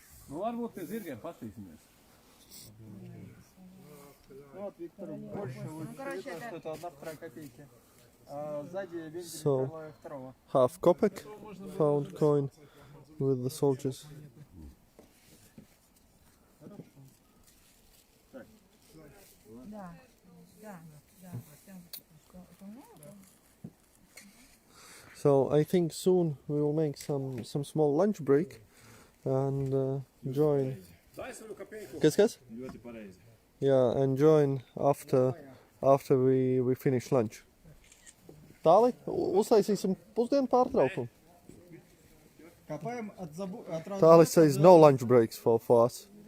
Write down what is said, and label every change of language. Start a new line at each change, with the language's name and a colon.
Latvian: Nu, varbūt pie zirgiem paskatīsimies.
Russian: Ну вот, Виктор, больше выглядит, что это 1/2 копейки. А сзади вензель
English: So,
Russian: Николая II.
English: half kopeck found coin with the soldiers.
Russian: Да.
English: So I think soon we will make some small lunch break and join.
Latvian: Kas? Ļoti pareizi.
English: Yeah, and join after we finish lunch.
Latvian: Tāli, uztaisīsim pusdienu pārtraukumu.
Russian: Копаем от
English: Tāli says no lunch breaks for us.